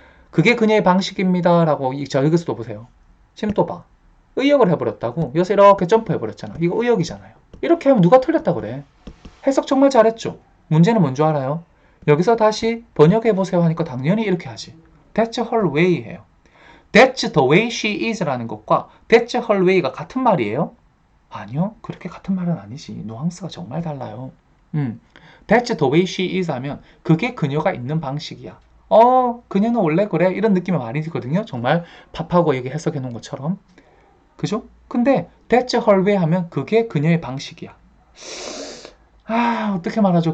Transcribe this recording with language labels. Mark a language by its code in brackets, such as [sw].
[ko] 그게 그녀의 방식입니다. 라고 여기서도 보세요. 지금 또 봐. 의역을 해버렸다고. 여기서 이렇게 점프해버렸잖아. 이거 의역이잖아요. 이렇게 하면 누가 틀렸다 그래? 해석 정말 잘했죠? 문제는 뭔지 알아요? 여기서 다시 번역해보세요 하니까 당연히 이렇게 하지. [en] That's her way [ko] 해요. [en] That's the way she is [ko] 라는 것과 [en] That's her way가 [ko] 같은 말이에요? 아니요. 그렇게 같은 말은 아니지. 뉘앙스가 정말 달라요. [en] That's the way she is [ko] 하면 그게 그녀가 있는 방식이야. 그녀는 원래 그래. 이런 느낌의 말이거든요. 정말 팝하고 여기 해석해 놓은 것처럼. 그죠? 근데 [en] That's her way [ko] 하면 그게 그녀의 방식이야. 어떻게 말하죠?